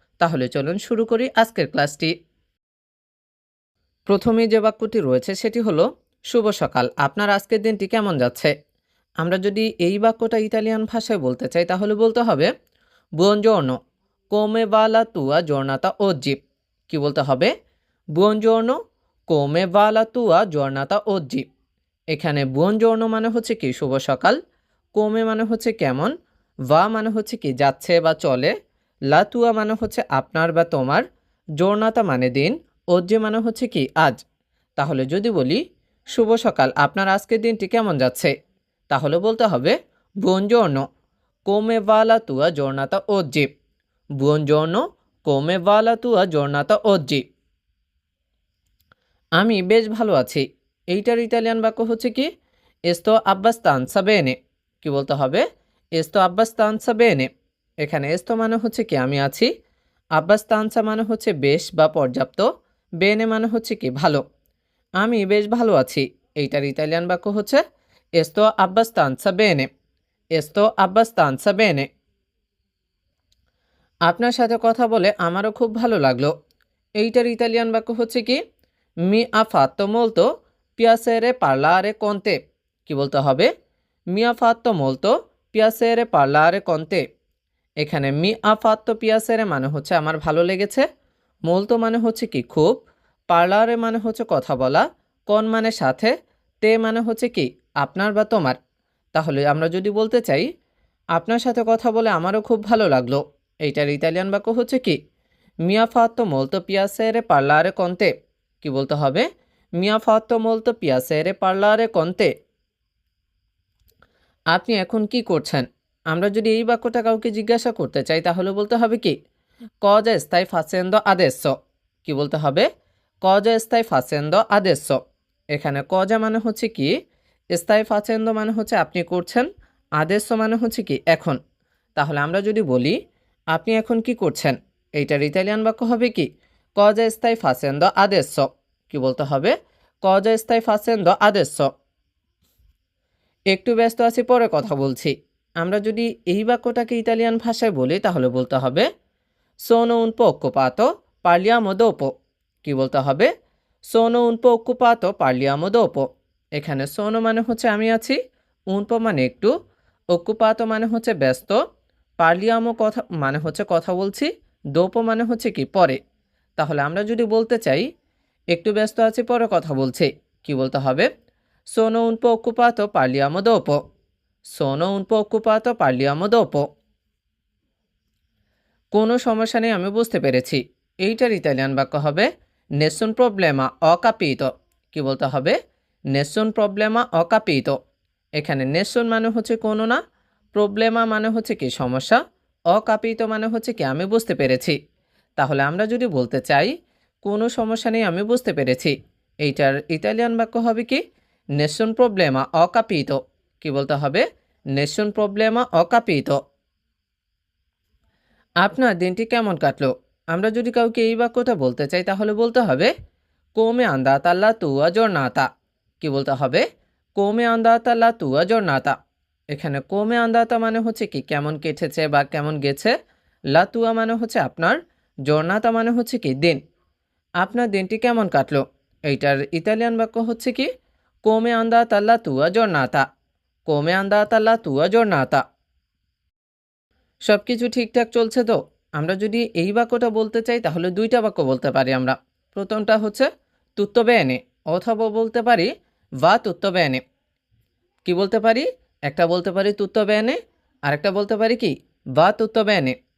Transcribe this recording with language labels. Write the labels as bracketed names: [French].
[Bangla] তাহলে চলুন শুরু করি আজকের ক্লাসটি। প্রথমেই যে বাক্যটি রয়েছে সেটি হলো শুভ সকাল, আপনার আজকের দিনটি কেমন যাচ্ছে। আমরা যদি এই বাক্যটা ইতালিয়ান ভাষায় বলতে চাই তাহলে বলতে হবে [Italian] বুongiorno, come va la tua giornata oggi। [Bangla] কি বলতে হবে? [Italian] বুongiorno, come va la tua giornata oggi। [Bangla] এখানে বুongiorno মানে হচ্ছে কি শুভ সকাল, কোমে মানে হচ্ছে কেমন, ভা মানে হচ্ছে কি যাচ্ছে বা চলে, লাতুয়া মানে হচ্ছে আপনার বা তোমার, জোরনাতা মানে দিন, ওজ্জে মানে হচ্ছে কি আজ। তাহলে যদি বলি শুভ সকাল, আপনার আজকের দিনটি কেমন যাচ্ছে, তাহলে বলতে হবে [Italian] বুongiorno, come va la tua giornata oggi। বুongiorno, come va la tua giornata oggi। [Bangla] আমি বেশ ভালো আছি, এইটার ইতালিয়ান বাক্য হচ্ছে কি [Italian] sto abbastanza bene। [Bangla] কি বলতে হবে? [Italian] sto abbastanza bene। [Bangla] এখানে sto মানে হচ্ছে কি আমি আছি, abbastanza মানে হচ্ছে বেশ বা পর্যাপ্ত, bene মানে হচ্ছে কি ভালো। আমি বেশ ভালো আছি, এইটার ইতালিয়ান বাক্য হচ্ছে [Italian] sto abbastanza bene। sto abbastanza bene। [Bangla] আপনার সাথে কথা বলে আমারও খুব ভালো লাগলো, এইটার ইতালিয়ান বাক্য হচ্ছে কি [Italian] মি ha fatto molto piacere parlare con te। [Bangla] কি বলতে হবে? [Italian] মি ha fatto molto piacere parlare con te। [Bangla] এখানে [Italian] মি ha fatto piacere [Bangla] মানে হচ্ছে আমার ভালো লেগেছে, molto মানে হচ্ছে কি খুব, parlare মানে হচ্ছে কথা বলা, con মানে সাথে, te মানে হচ্ছে কি আপনার বা তোমার। তাহলে আমরা যদি বলতে চাই আপনার সাথে কথা বলে আমারও খুব ভালো লাগলো, এইটার ইতালিয়ান বাক্য হচ্ছে কি [Italian] mi ha fatto molto piacere parlare con te। [Bangla] কি বলতে হবে? [Italian] mi ha fatto molto piacere parlare con te। [Bangla] আপনি এখন কি করছেন? আমরা যদি এই বাক্যটা কাউকে জিজ্ঞাসা করতে চাই তাহলে বলতে হবে কি [Italian] cosa stai facendo adesso। [Bangla] কি বলতে হবে? [Italian] cosa stai facendo adesso। [Bangla] এখানে cosa মানে হচ্ছে কি [Italian] stai facendo [Bangla] মানে হচ্ছে আপনি করছেন, adesso মানে হচ্ছে কি এখন। তাহলে আমরা যদি বলি আপনি এখন কি করছেন, এইটার ইতালিয়ান বাক্য হবে কি [Italian] cosa stai facendo adesso। [Bangla] কি বলতে হবে? [Italian] cosa stai facendo adesso। [Bangla] একটু ব্যস্ত আছি, পরে কথা বলছি। আমরা যদি এই বাক্যটাকে ইতালিয়ান ভাষায় বলি তাহলে বলতে হবে [Italian] sono un po' occupato, parliamo dopo। [Bangla] কি বলতে হবে? [Italian] sono un po' occupato, parliamo dopo। [Bangla] এখানে sono মানে হচ্ছে আমি আছি, un po মানে একটু, occupato মানে হচ্ছে ব্যস্ত, parliamo কথা মানে হচ্ছে কথা বলছি, dopo মানে হচ্ছে কি পরে। তাহলে আমরা যদি বলতে চাই একটু ব্যস্ত আছি, পরে কথা বলছি, কি বলতে হবে? [Italian] sono un po' occupato, parliamo dopo। sono un po' occupato, parliamo dopo। [Bangla] কোনো সমস্যা নেই, আমি বুঝতে পেরেছি, এইটার ইতালিয়ান বাক্য হবে [Italian] nessun problema, ho capito। [Bangla] কি বলতে হবে? [Italian] nessun problema, ho capito। [Bangla] এখানে nessun মানে হচ্ছে কোনো না, প্রবলেমা মানে হচ্ছে কি সমস্যা, [Italian] ho capito [Bangla] মানে হচ্ছে কি আমি বুঝতে পেরেছি। তাহলে আমরা যদি বলতে চাই কোনো সমস্যা নেই, আমি বুঝতে পেরেছি, এইটার ইতালিয়ান বাক্য হবে কি [Italian] nessun problema, ho capito। [Bangla] কি বলতে হবে? [Italian] nessun problema, ho capito। [Bangla] আপনার দিনটি কেমন কাটলো? আমরা যদি কাউকে এই বাক্যটা বলতে চাই তাহলে বলতে হবে [Italian] come è andata la tua giornata। [Bangla] কি বলতে হবে? [Italian] come è andata la tua giornata। [Bangla] এখানে [Italian] come è andata [Bangla] মানে হচ্ছে কি কেমন কেটেছে বা কেমন গেছে, [Italian] la tua [Bangla] মানে হচ্ছে আপনার, giornata মানে হচ্ছে কি দিন। আপনার দিনটি কেমন কাটলো, এইটার ইতালিয়ান বাক্য হচ্ছে কি [Italian] come è andata la tua giornata। come è andata la tua giornata। [Bangla] সব কিছু ঠিকঠাক চলছে তো? আমরা যদি এই বাক্যটা বলতে চাই তাহলে দুইটা বাক্য বলতে পারি আমরা। প্রথমটা হচ্ছে [Italian] tutto bene, [Bangla] অথবা বলতে পারি [Italian] va tutto bene। [Bangla] কি বলতে পারি? একটা বলতে পারি [Italian] tutto bene, [Bangla] আরেকটা বলতে পারি কি [Italian] va tutto bene।